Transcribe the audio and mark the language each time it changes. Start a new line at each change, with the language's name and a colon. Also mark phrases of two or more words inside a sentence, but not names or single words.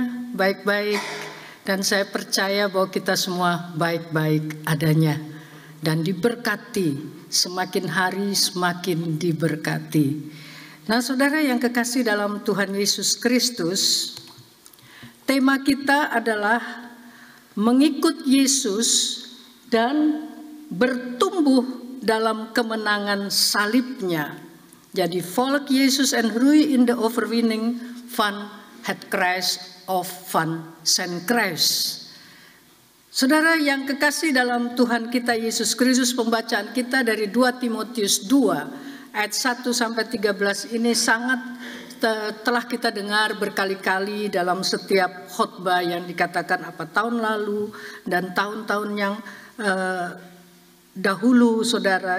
Indonesian: Baik-baik, dan saya percaya bahwa kita semua baik-baik adanya dan diberkati, semakin hari semakin diberkati. Nah, saudara yang kekasih dalam Tuhan Yesus Kristus, tema kita adalah mengikut Yesus dan bertumbuh dalam kemenangan salibnya. Jadi,
Dutch: volg Jezus en groei in de overwinning van het kruis of van zijn kruis.
Indonesian: Saudara yang kekasih dalam Tuhan kita Yesus Kristus, pembacaan kita dari 2 Timotius 2 ayat 1 sampai 13 ini sangat telah kita dengar berkali-kali dalam setiap khotbah yang dikatakan apa tahun lalu dan tahun-tahun yang dahulu, saudara.